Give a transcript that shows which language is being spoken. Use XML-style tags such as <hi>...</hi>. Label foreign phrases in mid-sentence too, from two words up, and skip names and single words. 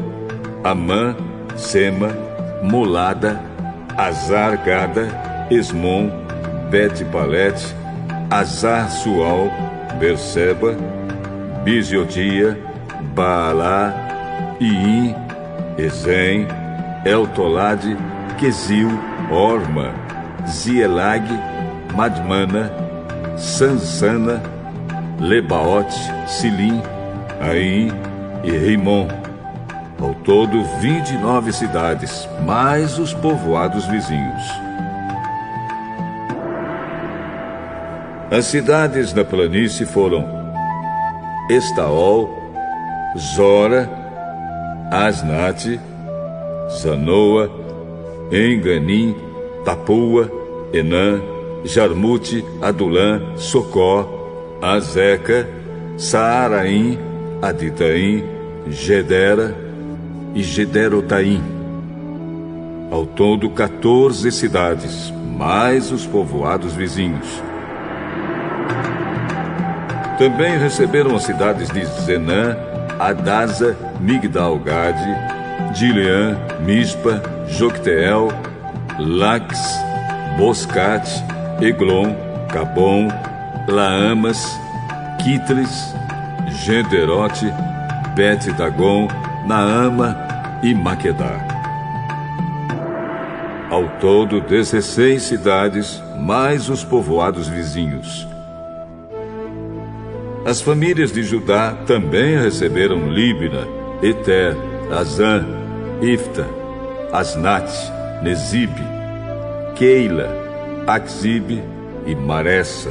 <pt>Amã, Sema, Molada, Azar, Gada, Esmon, Bet-Palete, Azar-Sual, Berseba, Biziotia, Baalá, Iim, Ezem, Eltolade, Quesil, Orma, Zielag, Madmana, Sansana, Lebaote, Silim, Aim e Rimon. Ao todo, 29 cidades, mais os povoados vizinhos. As cidades da planície foram Estaol, Zora, Asnate, Zanoa, Enganim, Tapua, Enã, Jarmute, Adulã, Socó, Azeca, Saaraim, Aditaim, Gedera e Gederotaim. Ao todo, 14 cidades, mais os povoados vizinhos. Também receberam as cidades de Zenã, Adasa, Migdal-Gade, Dileã, Mispa, Jocteel, Lax, Boscate, Eglon, Cabom, Laamas, Quitles, Gederote, Bet-Dagon, Naama e Maquedá. Ao todo, 16 cidades, mais os povoados vizinhos. As famílias de Judá também receberam Líbna, Eter, Azã, Ifta, Asnat, Nezibe, Keila, Axibe e Maressa.</pt>